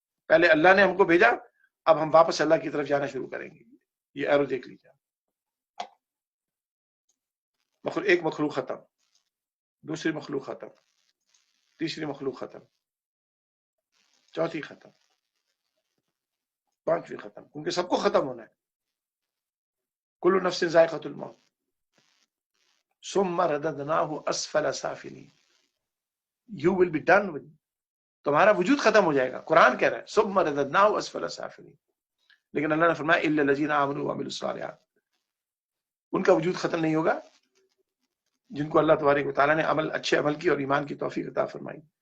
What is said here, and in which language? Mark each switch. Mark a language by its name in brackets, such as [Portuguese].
[Urdu] پہلے اللہ نے ہم کو بھیجا، اب ہم واپس اللہ کی طرف جانا شروع کریں گے. یہ ایرو دیکھ لیجیے. ایک مخلوق ختم، دوسری مخلوق ختم، تیسری مخلوق ختم، چوتھی ختم، پانچویں ختم، کیونکہ سب کو ختم ہونا ہے. [Arabic] کل نفس ذائقۃ الموت ثم رددناہ اسفل سافلین. [English] You will be done with. [Urdu] تمہارا وجود ختم ہو جائے گا. قرآن کہہ رہا ہے [Arabic] ثم رددناہ اسفل سافلین. [Urdu] لیکن اللہ نے فرمایا [Arabic] الا الذین آمنوا وعملوا الصالحات. [Urdu] ان کا وجود ختم نہیں ہوگا جن کو اللہ تبارک و تعالیٰ نے اچھے عمل کی اور ایمان کی توفیق عطا فرمائی.